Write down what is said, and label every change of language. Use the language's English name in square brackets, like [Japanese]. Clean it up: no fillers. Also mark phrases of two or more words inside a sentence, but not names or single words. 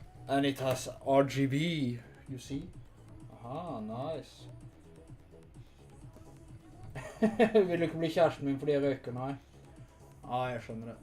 [English] And it has RGB, you see? Aha, nice. [Norwegian] Vil du ikke bli kjæresten min fordi jeg røyker? Nei. Ja, jeg skjønner det.